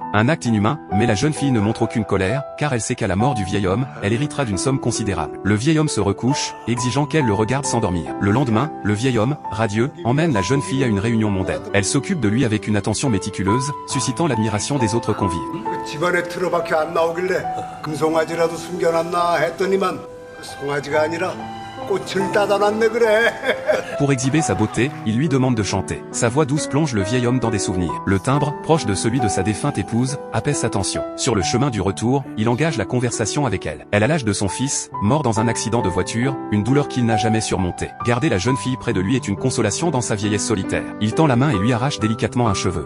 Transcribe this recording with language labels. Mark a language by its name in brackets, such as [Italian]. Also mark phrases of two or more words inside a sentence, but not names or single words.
[French] Un acte inhumain, mais la jeune fille ne montre aucune colère, car elle sait qu'à la mort du vieil homme, elle héritera d'une somme considérable. Le vieil homme se recouche, exigeant qu'elle le regarde s'endormir. Le lendemain, le vieil homme, radieux, emmène la jeune fille à une réunion mondaine. Elle s'occupe de lui avec une attention méticuleuse, suscitant l'admiration des autres convives. [Korean] 집안에 틀어박혀 안 나오길래 금송아지라도 숨겨놨나 했더니만 송아지가 아니라 꽃을 따다놨네 그래. [French] Pour exhiber sa beauté, il lui demande de chanter. Sa voix douce plonge le vieil homme dans des souvenirs. Le timbre, proche de celui de sa défunte épouse, apaise sa tension. Sur le chemin du retour, il engage la conversation avec elle. Elle a l'âge de son fils, mort dans un accident de voiture, une douleur qu'il n'a jamais surmontée. Garder la jeune fille près de lui est une consolation dans sa vieillesse solitaire. Il tend la main et lui arrache délicatement un cheveu.